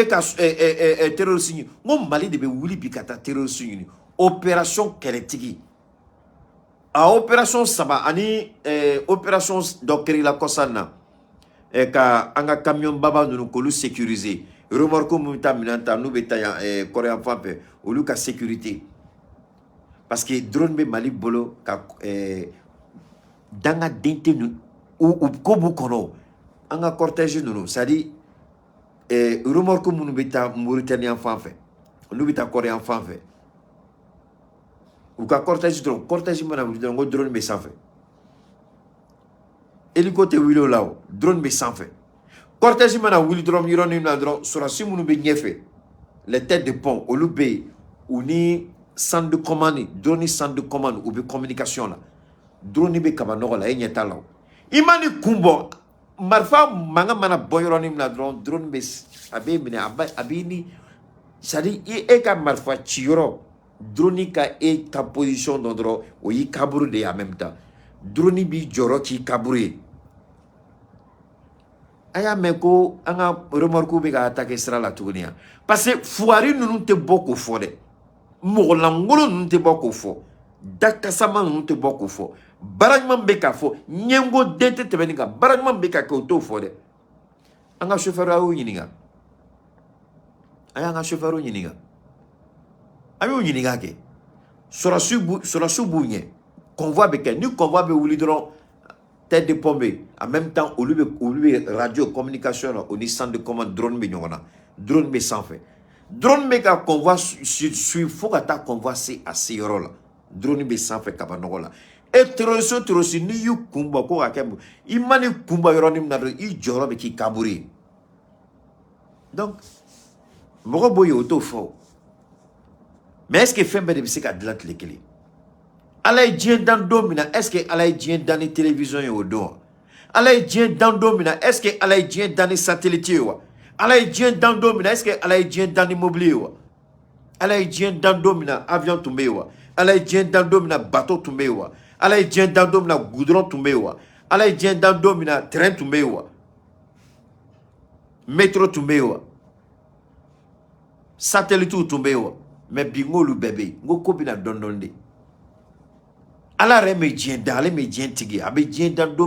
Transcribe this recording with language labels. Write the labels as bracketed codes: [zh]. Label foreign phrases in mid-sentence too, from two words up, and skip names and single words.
[bm] ka terroriste ɲini n ko Mali de bɛ wuli bi ka taa terroriste ɲini opération kɛlɛtigi a opération saba ani opération dɔ kɛrila kɔsan na ka an ka camion baba ninnu k'olu sécuriser remorque mun bɛ taa minɛn ta n'u bɛ taa yan kɔrɛ yan fan fɛ olu ka sécurité [fr] parce que [bm] drone bɛ Mali bolo ka danga den tɛ ninnu u ko b'u kɔnɔ an ka cortège ninnu [fr] c'est à dire [bm] remorque minnu bɛ taa Mauritanie yan fan fɛ olu bɛ taa kɔrɛ yan fan fɛ u ka cortège dɔrɔn cortège mana wuli dɔrɔn ko drone bɛ sanfɛ hélico tɛ wuli o la o drone bɛ sanfɛ cortège mana wuli dɔrɔn yɔrɔnin na dɔrɔn sɔrɔsi minnu bɛ ɲɛfɛ [fr] les têtes de pont [bm] olu bɛ yen u ni [fr] centre de commande [bm] drone ni [fr] centre de commande [bm] u bɛ communication la drone bɛ kaba nɔgɔ la e ɲɛ t'a la o i ma ni kun bɔ marifa mankan mana bɔ yɔrɔnin na dɔrɔn drone bɛ a b'e minɛ a b'i ni [fr] c'est à dire [bm] e ka marifa ci yɔrɔ drone ka e ka position dɔn dɔrɔn o y'i kaburu de ye [fr] en même temps [bm] drone b'i jɔyɔrɔ k'i kaburu ye a y'a mɛn ko an ka remorque bɛ ka attaquer sira la tuguni yan [fr] parce que [bm] fugari ninnu tɛ bɔ k'o fɔ dɛ mɔgɔ langolo ninnu tɛ bɔ k'o fɔ dakasama ninnu tɛ bɔ k'o fɔ baara ɲuman bɛ ka fɔ ɲɛngo den tɛ tɛmɛ nin kan baara ɲuman bɛ ka kɛ o t'o fɔ dɛ an ka chauffeur a y'o ɲininka a y'an ka chauffeur ɲininka a y'o ɲininka kɛ sɔrɔsiw b'u ɲɛ convoi bɛ kɛ ni convoi bɛ wuli dɔrɔn [fr] tête de pont [bm] bɛ [fr] en même temps [bm] olu bɛ [fr] radio communication [bm] la o ni centre de commande drone bɛ ɲɔgɔn na drone bɛ sanfɛ drone bɛ ka convoi suivre fo ka taa convoi se a se yɔrɔ la drone bɛ sanfɛ kaba nɔgɔ la e terroriste n'i y'u kun bɔ ko ka kɛ i ma ni kun bɔ yɔrɔnin min na dɔrɔn i jɔyɔrɔ bɛ k'i kaburu ye donc mɔgɔ b'o ye o t'o fɔ [fr] mais est-ce que [bm] fɛn bɛɛ de bɛ se ka dilan tile kelen ala ye diɲɛ dan don min na [fr] est-ce que [bm] ala ye diɲɛ dan ni télévision ye o don wa ala ye diɲɛ dan don min na [fr] est-ce que [bm] ala ye diɲɛ dan ni satellite ye wa ala ye diɲɛ dan don min na [fr] est-ce que [bm] ala ye diɲɛ dan ni mobile ye wa ala ye diɲɛ dan don min na avion tun bɛ yen wa ala ye diɲɛ dan don min na bateau tun bɛ yen wa ala ye diɲɛ dan don min na goudron tun bɛ yen wa ala ye diɲɛ dan don min na train tun bɛ yen wa métro tun bɛ yen wa satellite tun bɛ yen wa mais bi n k'olu bɛɛ bɛ yen n ko ko bɛna dɔɔnin dɔɔnin de ala yɛrɛ mɛ diɲɛ dan ale mɛ diɲɛ tigi a bɛ diɲɛ dan don